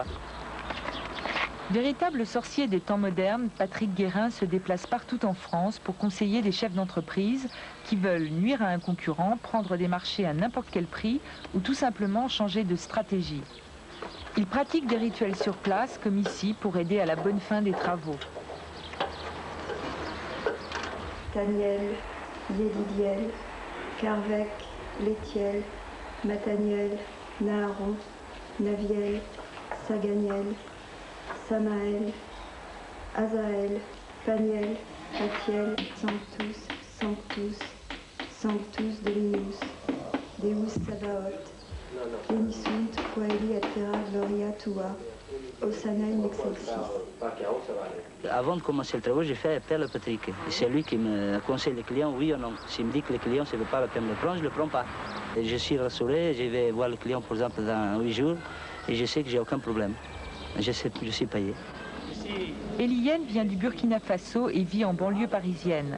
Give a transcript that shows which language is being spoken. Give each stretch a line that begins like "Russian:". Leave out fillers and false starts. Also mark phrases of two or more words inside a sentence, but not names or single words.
French: Véritable sorcier des temps modernes, Patrick Guérin se déplace partout en France pour conseiller des chefs d'entreprise qui veulent nuire à un concurrent, prendre des marchés à n'importe quel prix ou tout simplement changer de stratégie. Il pratique des rituels sur place, comme ici, pour aider à la bonne fin des travaux.
Latin: Taniel, Yélidiel, Carvec, Létiel, Mataniel, Naharon, Naviel, Saganiel, Samaël, Azaël, Paniel, Atiel, Sanctus, Sanctus, Sanctus Delinus, Deus Sabaoth, Benisunt, Coeli, Atera, Gloria, Tua, Osanae, Excelsis.
French: Avant de commencer le travail, j'ai fait appel à Patrick. C'est lui qui me conseille les clients, oui ou non. S'il me dit que les clients, ça ne vaut pas la peine de le prendre, je ne le prends pas. Et je suis rassuré, je vais voir le client, par exemple, dans 8 jours, et je sais que j'ai aucun problème. Je suis payé. Eliyen vient du Burkina Faso et vit en banlieue parisienne.